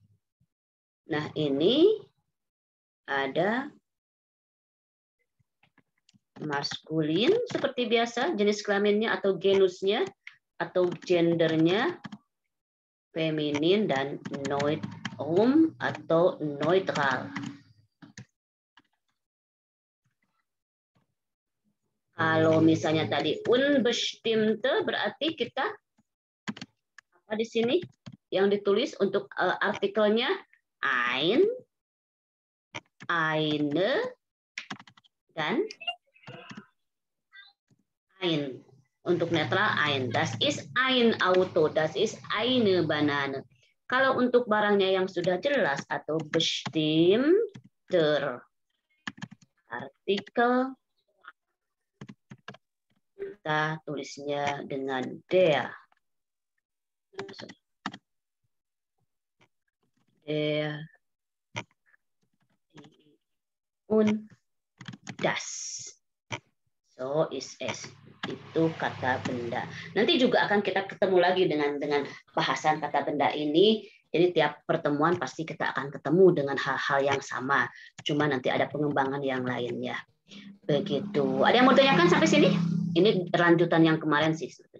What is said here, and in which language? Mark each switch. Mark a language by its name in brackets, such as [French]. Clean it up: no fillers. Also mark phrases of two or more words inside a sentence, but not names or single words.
[Indonesian] Nah, ini ada maskulin seperti biasa, jenis kelaminnya atau genusnya atau gendernya, feminin dan neutrum atau neutral. Kalau misalnya tadi unbestimmte berarti kita apa di sini yang ditulis untuk artikelnya [German] ein, eine, [Indonesian] dan ein. Untuk netral ein. [German] Das ist ein Auto, das ist eine Banane. [Indonesian] Kalau untuk barangnya yang sudah jelas atau [German] bestimmter artikel, [Indonesian] kita tulisnya dengan der. [German] Der und das. So is es. [Indonesian] Itu kata benda. Nanti juga akan kita ketemu lagi dengan bahasan kata benda ini. Jadi tiap pertemuan pasti kita akan ketemu dengan hal-hal yang sama. Cuma nanti ada pengembangan yang lainnya. Begitu. Ada yang mau tanyakan sampai sini? Ini lanjutan yang kemarin sih.